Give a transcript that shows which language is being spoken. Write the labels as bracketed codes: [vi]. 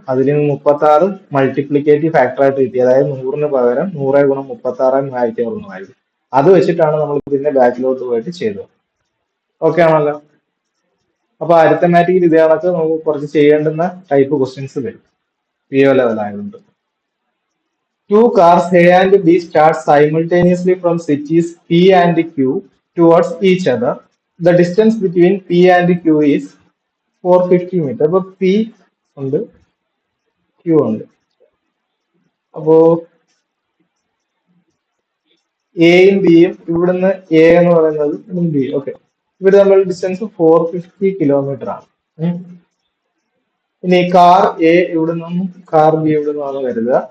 [ml] അതിൽ 36 multiplicative factor ആയിട്ട് കിട്ടി. അതായത് 100-ന് പകരം 100 ഗുണം 36 3,600 അത് വെച്ചിട്ടാണ് നമ്മൾ പിന്നെ ബാക്കിലോട്ട് പോയിട്ട് ചെയ്തത്. ഓക്കെ ആണല്ലോ? അപ്പൊ അരിത്തമാറ്റിക്കിൽ ഇതേ കണക്ക് നമുക്ക് കുറച്ച് ചെയ്യേണ്ടുന്ന ടൈപ്പ് ക്വസ്റ്റ്യൻസ് വരും PO ലെവൽ ആയതുകൊണ്ട്. [en] Two cars A and B start simultaneously from cities P and Q towards each other. The distance between P and Q is 450 meters. [ml] അപ്പൊ P ഉണ്ട്, Q ഉണ്ട്. അപ്പോ എയും ബിയും ഇവിടുന്ന് എ എന്ന് പറയുന്നത് ബി. ഓക്കെ, ഇവര് തമ്മിൽ ഡിസ്റ്റൻസ് 450 കിലോമീറ്റർ ആണ്. ഉം. ഇനി കാർ എ ഇവിടെ നിന്നും കാർ ബി ഇവിടെ നിന്നാണ് കരുതുക.